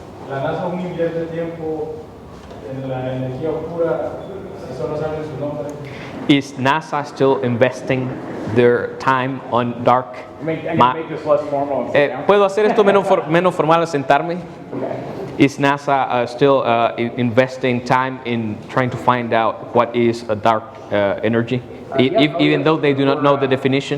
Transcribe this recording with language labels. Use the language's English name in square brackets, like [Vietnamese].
[Spanish] La NASA aún invierte tiempo en la energía oscura si solo sabe su nombre. [English] Is NASA still investing their time on dark? I can make this less formal and sit down. [Spanish] ¿Puedo hacer esto menos formal al sentarme? [English] Is NASA still investing time in trying to find out what is a dark energy, even though they do not know the definition?